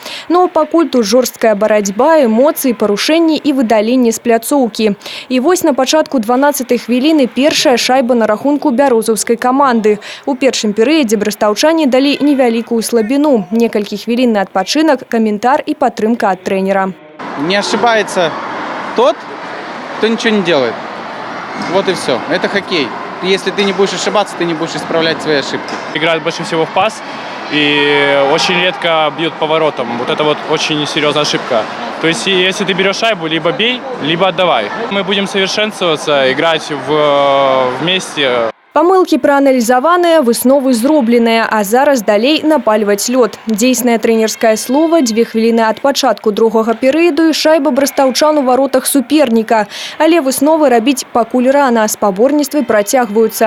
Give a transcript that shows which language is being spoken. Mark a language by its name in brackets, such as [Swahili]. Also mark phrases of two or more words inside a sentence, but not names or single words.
[Belarusian] Но пакуль тут жорсткая барацьба, эмоцыі, парушэнні і выдаленне з пляцоўкі. І вось на пачатку 12-й хвіліны першая шайба на рахунку бярозаўскай каманды. У першым перыядзе брэстаўчане далі невялікую слабіну. Некалькі хвілін на адпачынак, каментар і падтрымка ад трэнера. [Russian] Не ошибается тот, кто ничего не делает. Вот и все. Это хоккей. Если ты не будешь ошибаться, ты не будешь исправлять свои ошибки. Играют больше всего в пас и очень редко бьют поворотом. Вот это вот очень серьезная ошибка. То есть если ты берешь шайбу, либо бей, либо отдавай. Мы будем совершенствоваться, играть вместе. [Belarusian] Памылкі прааналізаваныя, высновы зробленыя, а зараз далей напальваць лёд. Дзейснае трэнерскае слова, 2 хвіліны ад пачатку другога перыяду і шайба брэстаўчан у варотах суперніка. Але высновы рабіць пакуль рана, спаборніцтвы працягваюцца.